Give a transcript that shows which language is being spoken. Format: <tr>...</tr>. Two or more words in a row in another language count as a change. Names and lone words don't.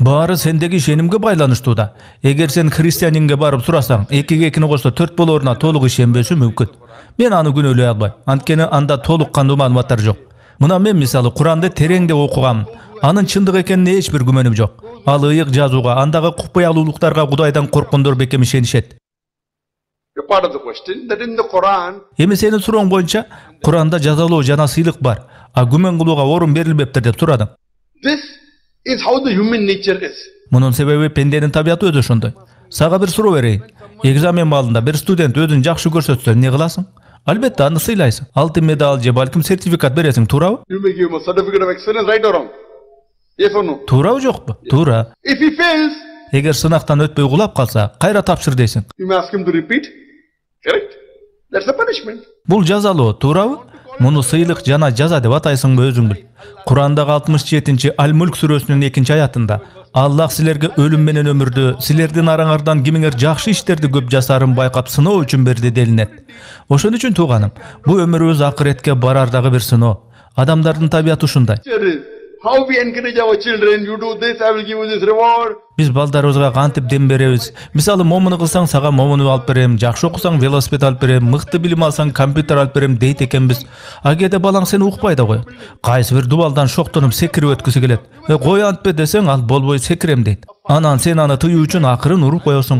<ky>Баары сендеги ишенимге байланыштуу да. Эгер сен христианинге барып сурасаң, 2-ге 2-ни кошсо 4 болоруна толук ишенбеши мүмкүн. Мен аны күнөөлөй албайм. Анткени анда толук кандуу маалыматтар жок. Мына мен мисалы Куранды тереңде окугам. Анын чындык экенине эч бир күмөнүм жок. Ал ыйык жазууга, андагы купуялуулуктарга Кудайдан корккондор бекем ишенишет.</ky> <en>You're part of the question. That in the Quran.</en> <ky>Эми сенин сурооң боюнча Куранда жазалоо жана сыйлык бар, а күмөн кылууга орун берилбептир деп сурадың.</ky> <en>This is how the human nature is.</en> <ky>Мунун себеби пенденин табиаты өзү ошондой. Сага бир суроо берейин. Экзамен маалында бир студент өзүн жакшы көрсөтсө эмне кыласың? Албетте аны сыйлайсың. Алтын медаль же балким сертификат бересиң, туурабы?</ky> <en>You may give him a certificate of excellence, right or wrong? Yes or no?</en> <ky>Туурабы жокпу? Туура.</ky> <en>If he fails,</en> <ky>Эгер сынактан өтпөй кулап калса, кайра тапшыр дейсиң.</ky> <en>you may ask him to repeat. Correct? That's the punishment. Бул жазалоо, туурабы?</en> <ky>Муну сыйлык жана жаза деп атайсыңбы өзүң бил. Курандагы 67-чи Аль-Мулк сүрөсүнүн 2-аятында Аллах силерге өлүм менен өмүрдү, силердин араңардан кимиңер жакшы иштерди көп жасарын байкап сыноо үчүн берди делинет. Ошон үчүн тууганым, бул өмүрүбүз акыретке барардагы бир сыноо. Адамдардын табиаты ушундай.</ky> <en>How we encourage our children, you do this, I will give you this reward.</en> <ky>Биз балдарыбызга кантип дем беребиз? Мисалы, момуну кылсаң сага момуну алып берем, жакшы окусаң велосипед алып берем, мыкты билим алсаң компьютер алып берем дейт экенбиз. А кээде балаң сени укпай да коет. Кайсы бир дубалдан шоктонуп секирип өткүсү келет. Кой антпе десең, ал болбой секирем дейт. Анан сен аны тыюу үчүн акырын уруп коесуң.</ky>